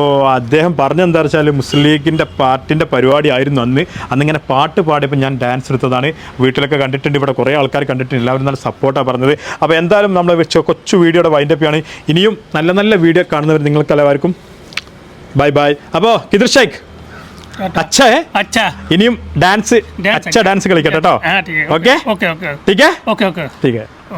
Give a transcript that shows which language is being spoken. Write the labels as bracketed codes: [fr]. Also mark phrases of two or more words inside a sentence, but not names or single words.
[ml] അദ്ദേഹം പറഞ്ഞെന്താ വെച്ചാൽ മുസ്ലിം ലീഗിൻ്റെ പാർട്ടിൻ്റെ പരിപാടി ആയിരുന്നു അന്നിങ്ങനെ പാട്ട് പാടിയപ്പോൾ ഞാൻ ഡാൻസ് എടുത്തതാണ് വീട്ടിലൊക്കെ കണ്ടിട്ടുണ്ട് ഇവിടെ കുറേ ആൾക്കാർ കണ്ടിട്ടുണ്ട് എല്ലാവരും നല്ല സപ്പോർട്ടാണ് പറഞ്ഞത് അപ്പോൾ എന്തായാലും നമ്മൾ വെച്ച കൊച്ചു വീഡിയോയുടെ വൈൻഡപ്പ് ആണ് ഇനിയും നല്ല നല്ല വീഡിയോ കാണുന്നവർ നിങ്ങൾക്ക് എല്ലാവർക്കും [en] bye bye [ml] അപ്പോൾ കിദിർ ഷെയ്ഖ് [hi] अच्छा है अच्छा इनियम डांस अच्छा डांस [ml] കളിക്കട്ടെ ട്ടോ ഓക്കേ [hi] ओके ठीक है [en] okay okay [hi] ठीक है